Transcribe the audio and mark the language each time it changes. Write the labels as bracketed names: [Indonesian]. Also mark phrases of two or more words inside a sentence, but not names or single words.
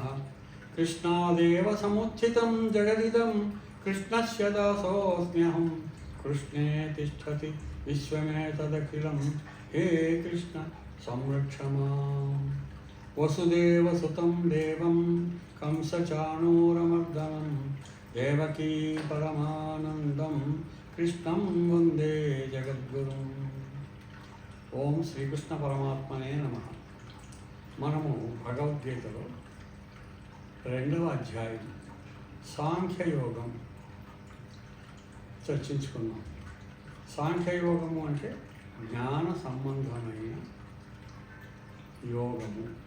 [Sanskrit] कृष्णादेव समुत्थितं जगदिदं कृष्णस्य दासोऽस्म्यहं कृष्णे तिष्ठति विश्वमेतदखिलं हे कृष्ण संरक्ष माम्। वसुदेवसुतं देवं कंसचाणूरमर्दनं देवकी परमानन्दं कृष्णं वन्दे जगद्गुरुम्। ఓం శ్రీకృష్ణ పరమాత్మనే నమః. [Telugu] మనము భగవద్గీతలో 2వ అధ్యాయం సాంఖ్యయోగం చర్చించుకున్నాం. సాంఖ్యయోగము అంటే జ్ఞాన సంబంధమైన యోగము.